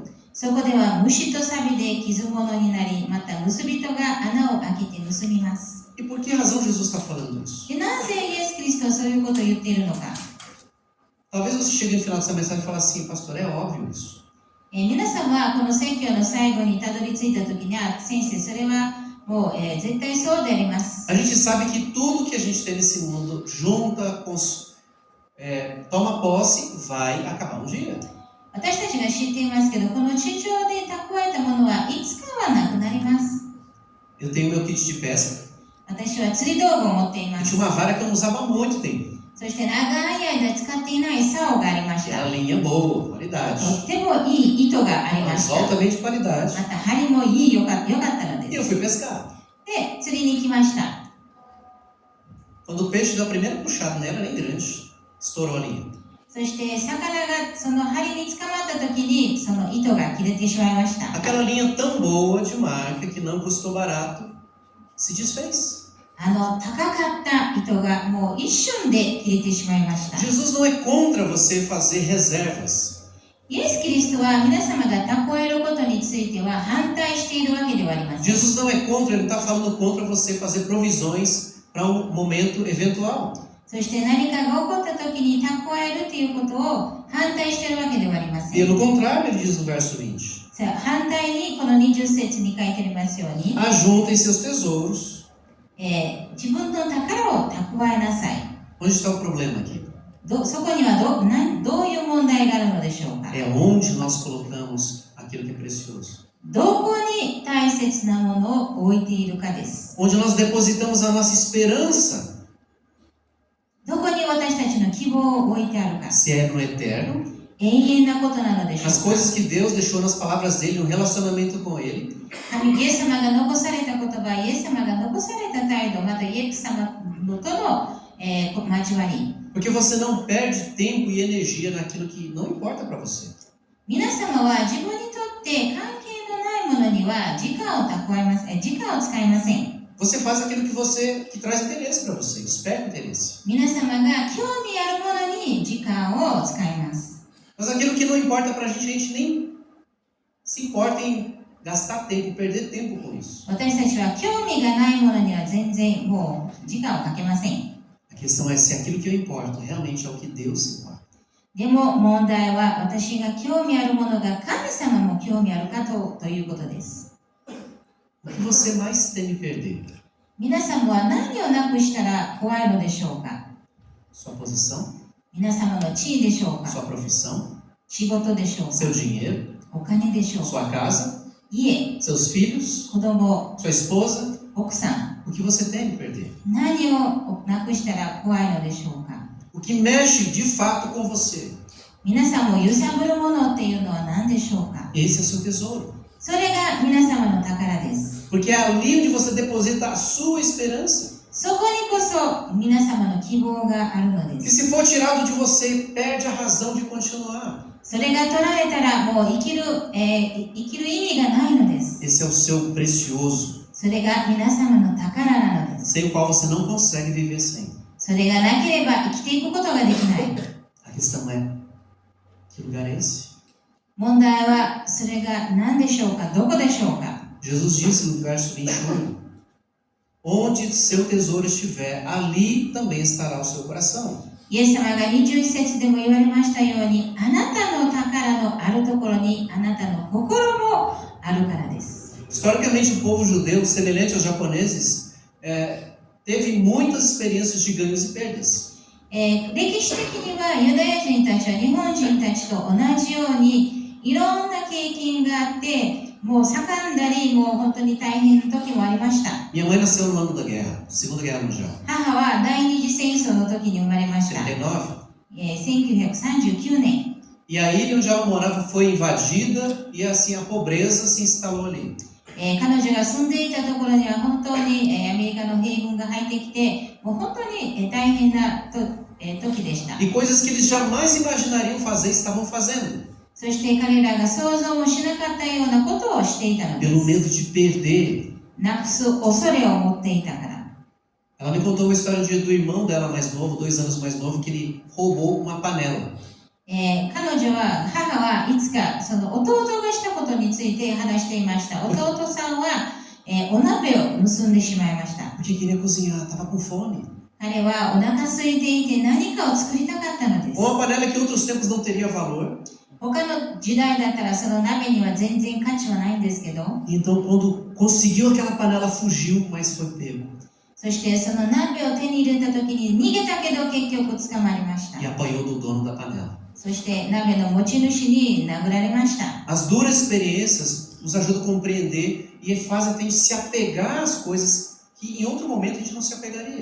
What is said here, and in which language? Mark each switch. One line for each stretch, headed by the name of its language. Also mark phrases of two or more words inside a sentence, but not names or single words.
Japanese: そこでは虫と錆で傷物になり、また盗人が穴を開けて盗みます。
Portuguese: E por que razão Jesus está falando isso?
Japanese: でなぜイエス・キリストはそういうことを言っているのか。
Portuguese: Talvez você chegue no final dessa mensagem e fale assim, pastor, é óbvio isso.
Japanese: 皆さんはこの説教の最後にたどり着いた時には、先生、それはもう、絶対そうであります。
Portuguese: A gente sabe que tudo que a gente tem nesse mundo junta, toma posse, vai acabar um dia.
Japanese: 私たちが知っていますけど、この地上で蓄えたものはいつかはなくなります。
Portuguese: Eu tenho meu kit de pesca.
Japanese: 私は釣り道具を持っていま
Portuguese: Eu
Japanese: す。
Portuguese: tinha uma vara que eu não usava há muito tempo.
Japanese: そして長い間使っていない竿がありまし
Portuguese: Era
Japanese: た。
Portuguese: linha boa, qualidade.
Japanese: とってもいい糸がありま
Portuguese: Mas
Japanese: した。
Portuguese: altamente de qualidade.
Japanese: また針も良かったの
Portuguese: E
Japanese: で
Portuguese: eu
Japanese: す。
Portuguese: fui pescar.
Japanese: で、釣りに行きました。
Portuguese: Quando o peixe deu a primeira puxada nela, nem grande, estourou a linha.
Japanese: そして魚がその針に捕まった時にその糸が切れてしまいました。
Portuguese: Aquela linha tão boa de marca que não custou barato se desfez.
Japanese: 高かった糸がもう一瞬で切れてしまいました。
Portuguese: Jesus não é contra você fazer reservas.
Japanese: イエス・キリストは皆様が蓄えることについては反対しているわけではありません。
Portuguese: Jesus não é contra, ele não está falando contra você fazer provisões para um momento eventual.
Japanese: そして何かが起こった時に蓄えるということを反対しているわけではありません。
Portuguese: Pelo contrário, ele diz no verso 20.
Japanese: 反対にこの20節に書いてありますように、
Portuguese: ajuntem seus tesouros.
Japanese: 自分の宝を蓄えなさい。
Portuguese: Onde está o problema aqui?
Japanese: そこにはどういう問題があるのでしょうか。
Portuguese: É onde nós colocamos aquilo que é precioso.
Japanese: どこに大切なものを置いているかです。
Portuguese: Onde nós depositamos a nossa esperança.
Japanese: どこに私たちの希望を置いてあるか。
Portuguese: Se é no eterno,
Japanese: 永遠なことなのでしょ
Portuguese: as
Japanese: うか。
Portuguese: coisas que Deus deixou nas palavras dele, um relacionamento com ele.
Japanese: イエス様が残された言葉、イエス様が残された態度、またイエス様との、交わり。
Portuguese: Porque você não perde tempo e energia naquilo que não importa para você.
Japanese: 皆様は自分にとって関係のないものには時間を使いません。
Portuguese: Você faz aquilo que traz interesse para você, desperta interesse.
Japanese: 皆様が興味あるものに時間を使います。
Portuguese: Mas aquilo que não importa para a gente nem se importa em gastar tempo, perder tempo com isso.
Japanese: 私たちは興味がないものには全然もう時間をかけません。
Portuguese: A questão é se aquilo que eu importo realmente é o que Deus se importa.
Japanese: でも問題は私が興味あるものが神様も興味あるかということです。
Portuguese: O que você mais teme perder?
Japanese: 皆様は何をなくしたら怖いのでしょうか。
Portuguese: Sua posição?
Japanese: 皆様の地位でしょうか。
Portuguese: Sua profissão?
Japanese: 仕事でしょうか。
Portuguese: Seu dinheiro?
Japanese: お金でしょうか。
Portuguese: Sua casa?
Japanese: 家、
Portuguese: Seus filhos?
Japanese: 子供、
Portuguese: Sua esposa?
Japanese: 奥さん、
Portuguese: O que você teme perder?
Japanese: 何をなくしたら怖いのでしょうか。
Portuguese: O que mexe de fato com você?
Japanese: 皆さんを揺さぶるものっていうのは何でしょうか。
Portuguese: Esse é o seu tesouro.
Japanese: それが皆様の宝です。
Portuguese: Porque é ali onde você deposita a sua esperança.
Japanese: そこにこそ皆様の希望があるので
Portuguese: Que
Japanese: す。
Portuguese: se for tirado de você, perde a razão de continuar.
Japanese: それが取られたらもう生きる意味がないのです。
Portuguese: Esse é o seu precioso,
Japanese: それが皆様の宝なのです。
Portuguese: sem o qual você não consegue viver sem.
Japanese: それがなければ生きていくことができない。
Portuguese: A questão é, que lugar é esse?
Japanese: 問題はそれが何でしょうか。どこでしょうか。
Portuguese: Jesus disse no verso 21, onde seu tesouro estiver, ali também estará o seu coração.
Japanese: イエス様が21節でも言われましたように、あなたの宝のあるところにあなたの心もあるからです。
Portuguese: Historicamente, o povo judeu, semelhante aos japoneses, teve muitas experiências de ganhos e perdas.
Japanese: 歴史的にはユダヤ人たちは日本人たちと同じようにいろんな経験があって、もう盛んだり、もう本当に大変な時もありました。
Portuguese: Minha mãe nasceu no ano da guerra, Segunda Guerra Mundial.
Japanese: 母は第二次戦争の時に生まれました。
Portuguese: 39.
Japanese: 1939年。
Portuguese: E a ilha onde ela morava foi invadida e assim a pobreza se instalou ali.
Japanese: 彼女が住んでいたところには本当に、アメリカの兵軍が入ってきて、もう本当に、大変な時でした。
Portuguese: E coisas que eles jamais imaginariam fazer, estavam fazendo.
Japanese: そして彼らが想像もしなかったようなことをしていたので
Portuguese: Pelo
Japanese: す。
Portuguese: medo de perder.
Japanese: なくす恐れを持っていたから。
Portuguese: Ela me contou uma história do irmão dela mais novo, 2 anos mais novo, que ele roubou uma panela.
Japanese: 母はいつかその弟がしたことについて話していました。弟さんは、お鍋を盗んでしまいました。
Portuguese: Porque queria cozinhar, estava com fome.
Japanese: 彼はお腹空いていて何かを作りたかったのです。
Portuguese: Uma panela que em outros tempos não teria valor.
Japanese: 他の時代だったらその鍋には全然価値はないんですけど、
Portuguese: Então, quando conseguiu aquela panela, fugiu, mas foi pego.
Japanese: そしてその鍋を手に入れた時に逃げたけど結局捕まりました。
Portuguese: E apanhou do dono da panela.
Japanese: そして鍋の持ち主に殴られました。
Portuguese: As duras experiências nos ajudam a compreender e fazem a gente se apegar às coisas que em outro momento a gente não se apegaria.